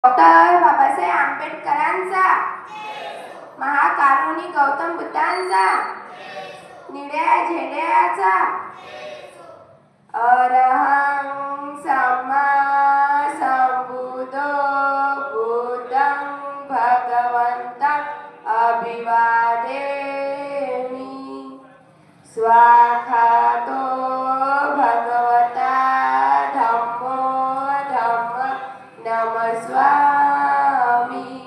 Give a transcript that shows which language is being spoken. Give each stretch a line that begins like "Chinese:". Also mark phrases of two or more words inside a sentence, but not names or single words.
Marathi: डॉक्टर बाबासाहेब आंबेडकरांचा, महाकारुणी गौतम बुद्धांचा, निळ्या झेंड्याचा,
Pali: अरहं सम्मा संबुद्धो बुद्धं भगवन्तं अभिवादेमि। स्वाखातो भगवता धम्मो धम्म नमस्वामी।